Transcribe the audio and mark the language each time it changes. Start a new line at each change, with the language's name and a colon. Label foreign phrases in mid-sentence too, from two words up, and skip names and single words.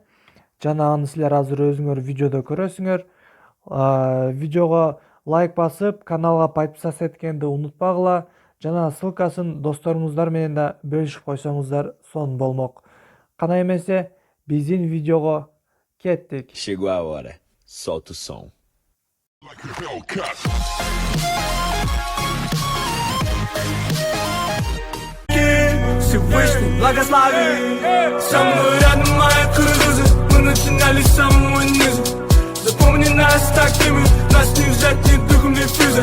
Kyrgyz: Жана аны силер азыр өзүңөр видеодо көрөсүңөр. Видеого лайк басып, каналга подписаться эткенди унутпагыла. Жана ссылкасын досторуңуздар менен да бөлүшүп койсоңуздар сонун болмок. Кана эмесе, биздин видеого кеттик.
Portuguese: Chegou a hora. Solta o som.
Russian: Всевышний благослови. Самый рядом мои кыргызы, мы начинали с самого низа. Запомни нас такими, нас не взять ни духом, ни физой.